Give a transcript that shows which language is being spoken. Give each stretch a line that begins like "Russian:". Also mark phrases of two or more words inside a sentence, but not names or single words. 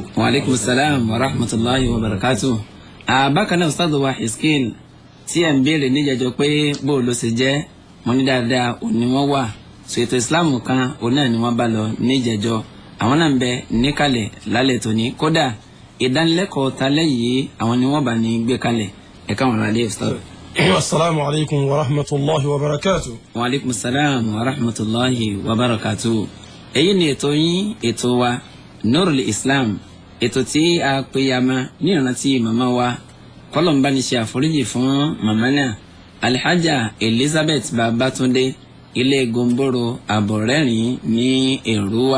Arabic: وعليكم السلام ورحمة الله وبركاته.
Yoruba: bákan náà Ustaz wa Hiskil tí ẹ̀ ń béèrè níjẹjọ pé bó ló ṣe jẹ́, mo ní dáadáa òní wọ́n wà so ètò ìsìláàmù kan òun náà ni wọ́n bá lọ níjẹjọ. àwọn náà ń bẹ níkàlẹ̀ lálẹ́ tòní, kódà ìdánilẹ́kọ̀ọ́ talẹ́ yìí àwọn ni wọ́n bá ní gbé kalẹ̀. ẹ káwọn aráalé Ustaz.
Arabic: السلام عليكم ورحمة الله وبركاته. وعليكم السلام ورحمة الله وبركاته.
Yoruba: èyí ni ètò yín ètò wa Nurul Islam, ètò tí a pè yama ní ìrántí màmá wa kọ́lọ̀mbá ní ṣe àforíjì fún màmá náà Alhaja Elizabeth Babatunde ilé Gomboro Àbọ̀rẹ́rìn ní Èrúwà.